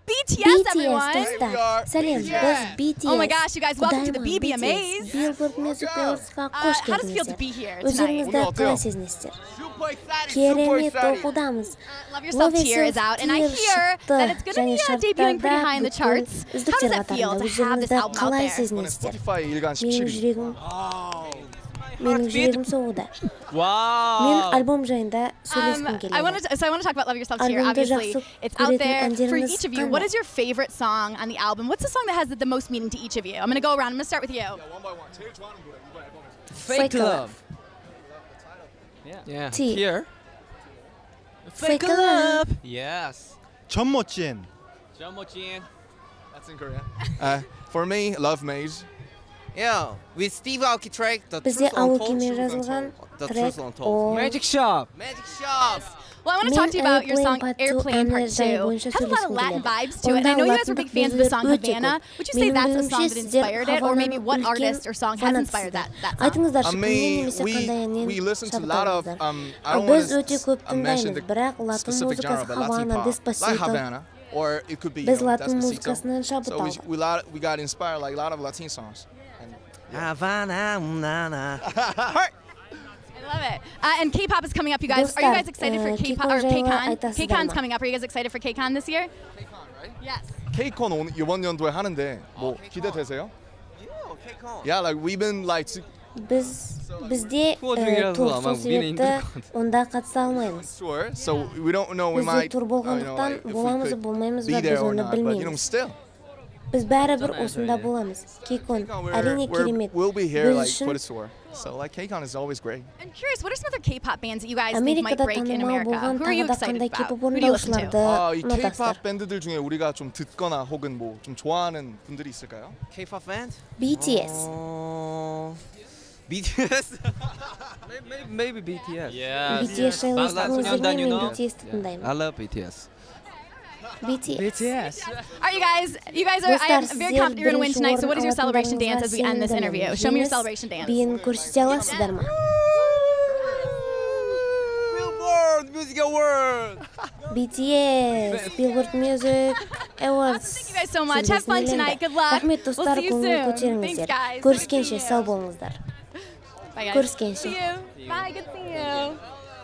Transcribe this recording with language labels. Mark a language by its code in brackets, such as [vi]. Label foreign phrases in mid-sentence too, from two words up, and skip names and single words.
[en] BTS, everyone. [kk] достар. Сәлем, біз BTS. [en] Oh my gosh, you guys, welcome to the BBMAs. [kk] Billboard Music Awards'қа қош [en] How does it feel to [kk] келдіңіздер. [en] be here tonight? [kk] Өздеріңізді қалай сезінесіздер? Керемет оқудамыз. [en] Love Yourself Tear is out, and I hear that it's going to be debuting pretty high in the charts. How does that feel to have this album out there? [kk] Менің жүрегім соғуда. [en] Wow. [kk] Мен альбом жайында сөйлескім келеді. [en] I want to talk about Love Yourself Tear. Obviously, it's out there for each of you. What is your favorite song on the album? What's the song that has the most meaning to each of you? I'm going to go around. I'm going to start with you. One by one. Fake love. Yeah. Tear. Fake love. Yes. [ko] 전모찐. [en] That's in Korean. For me, Love Maze. Yeah, with Steve Aoki track, The [kk] Бізде [en] Truth Untold. [kk] Аокимен жазылған трек ол [en] Magic Shop. Well, I want to talk to you about your song Airplane Part 2. It has a lot of Latin vibes to it, and I know you guys were big fans of the song Havana. Would you say that's a song that inspired it, or maybe what artist or song has inspired that song? [kk] Айтыңыздаршы, [en] I mean, we listen to a lot of, I don't want to mention the specific genre, but Latin pop, like Havana, or it could be Despacito. So we got inspired like a lot of Latin songs. Havana, I love it. And K-pop is coming up, you guys. Are you guys excited for K-pop or KCON? KCON's coming up. Are you guys excited for KCON this year? KCON, right? Yes. [ko] KCON 이번 연도에 하는데 뭐 기대되세요? [en] Yeah, like we've been like. [kk] бізде тур себепті онда қатыса алмаймыз. [en] So we don't know we might. [kk] Бізде тур болғандықтан боламыз болмаймыз ба [en] be [kk] біз [en] there or [kk] оны [en] not, but you know [kk] білмейміз. [en] still. [kk] Біз бәрібір осында боламыз. KCON әрине керемет. [en] We'll be here [kk] Біз [en] like for [kk] үшін [en] the tour. So like KCON is always great. I'm curious, what are some other K-pop bands that you guys think might [kk] Америкада [en] break in [kk] танымал [en] America? [kk] болған [en] Who are you [kk] тағы да [en] excited [kk] қандай [en] about? [kk] K-pop [en] Who do you listen [kk] орындаушыларды [ko] 이 [kk] ұнатасыздар? [ko] K-pop 밴드들 중에 우리가 좀 듣거나 혹은 뭐 좀 좋아하는 분들이 있을까요? [en] K-pop band? BTS. BTS? maybe BTS. Yeah. [kk] BTS жайлы естідіңіздер ме? Мен BTS-ті тыңдаймын. [en] I love BTS. BTS. All right, you guys are, I am very confident you're going to win tonight, so what is your celebration dance as we end this interview? Show me your celebration dance. [kk] Биін көрсете аласыздар ма? [en] Billboard Music Award. BTS, Billboard Music Awards. Thank you guys so much. Have fun tonight. Good luck. [kk] Рахмет [en] We'll [kk] достар, [en] see you [kk] көңіл [en] soon. Thanks, [kk] көтеріңіздер. [en] guys. [kk] Көріскенше сау болыңыздар. [en] Bye, guys. [kk] Көріскенше. [en] See you. Bye. Good to see you.